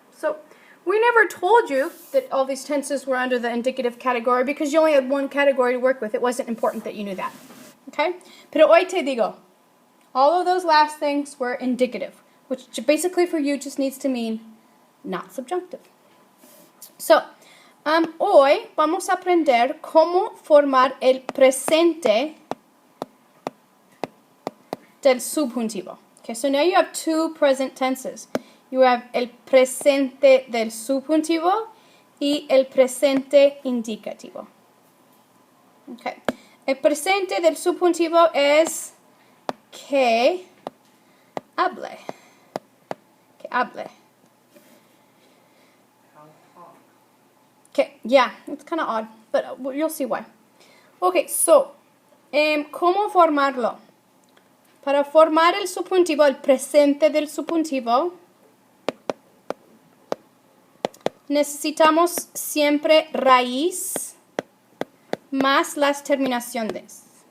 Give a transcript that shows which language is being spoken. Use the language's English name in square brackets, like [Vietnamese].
[English] So we never told you that all these tenses were under the indicative category because you only had one category to work with. It wasn't important that you knew that. Okay? [Spanish] Pero hoy te digo, [English] all of those last things were indicative, which basically for you just needs to mean not subjunctive. [Spanish] So, hoy vamos a aprender cómo formar el presente del subjuntivo. [English] Okay, so now you have two present tenses. You have [Spanish] el presente del subjuntivo y el presente indicativo. Okay. El presente del subjuntivo es que hable. Que hable. [English] Okay, yeah, it's kind of odd, but you'll see why. [Spanish] Okay, so, ¿cómo formarlo? Para formar el subjuntivo, el presente del subjuntivo, necesitamos siempre raíz más las terminaciones.